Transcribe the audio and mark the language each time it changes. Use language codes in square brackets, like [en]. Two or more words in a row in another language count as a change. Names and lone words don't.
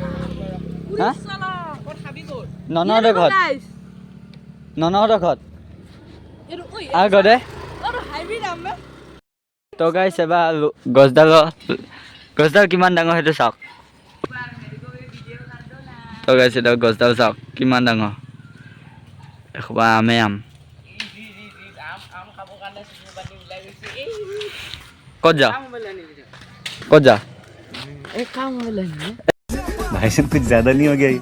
[as] ননহঁতৰ ঘৰত আগতে তো গাইছ এবাৰ গছডাল কিমান ডাঙৰ সেইটো চাওক। তো গাইছ এতিয়া গছডাল চাওক কিমান ডাঙৰ, এসোপা আমে আম। ক'ত যা [hi] भाई साहब कुछ ज्यादा नहीं हो गया ये?